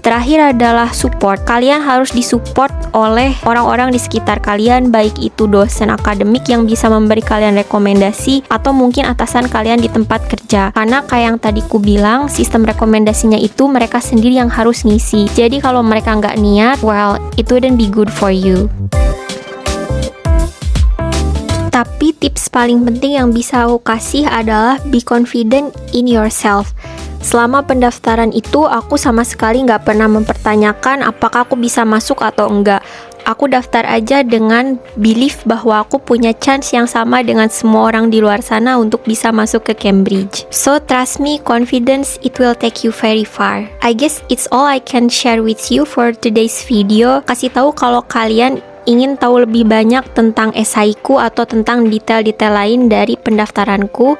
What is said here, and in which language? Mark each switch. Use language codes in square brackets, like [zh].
[id] Terakhir adalah support. Kalian harus disupport oleh orang-orang di sekitar kalian, baik itu dosen akademik yang bisa memberi kalian rekomendasi atau mungkin atasan kalian di tempat kerja. Karena kayak yang tadi ku bilang, sistem rekomendasinya itu mereka sendiri yang harus ngisi. Jadi kalau mereka nggak niat, [en] well, it wouldn't be good for you. [id] Tapi tips paling penting yang bisa aku kasih adalah [en] be confident in yourself. [id] Selama pendaftaran itu, aku sama sekali nggak pernah mempertanyakan apakah aku bisa masuk atau enggak. Aku daftar aja dengan belief bahwa aku punya chance yang sama dengan semua orang di luar sana untuk bisa masuk ke Cambridge. [en] So trust me, confidence, it will take you very far. I guess it's all I can share with you for today's video. [id] Kasih tahu kalau kalian ingin tahu lebih banyak tentang esaiku atau tentang detail-detail lain dari pendaftaranku.